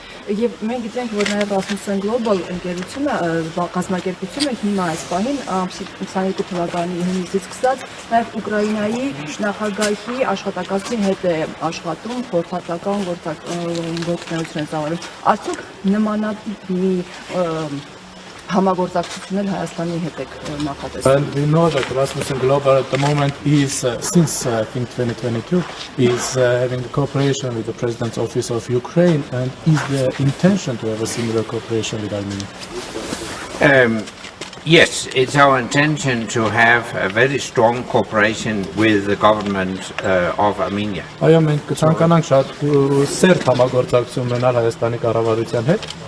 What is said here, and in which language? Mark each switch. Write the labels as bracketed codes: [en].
[hy] Եվ մենք գիտենք, որ նաև Ռասմուսեն Global ընկերությունը, կազմակերպությունը հիմա այս պահին ամսի 22 թվականի հունիսից սկսած նաև Ուկրաինայի նախագահի աշխատակազմի հետ է աշխատում, խորհրդատական գործունեություն է ծավալում։ Արդյոք նմանատիպ համագործակցություն էլ Հայաստանի հետ եք նախատեսում։ [en] And we know that Rasmussen Global at the moment is, since I think 2022, is having cooperation with the President's Office of Ukraine, and is the intention to have a similar cooperation with Armenia? Yes, it's our intention to have a very strong cooperation with the government of Armenia. [hy] Այո, մենք կցանկանանք շատ սերտ համագործակցություն ունենալ Հայաստանի կառավարության հետ։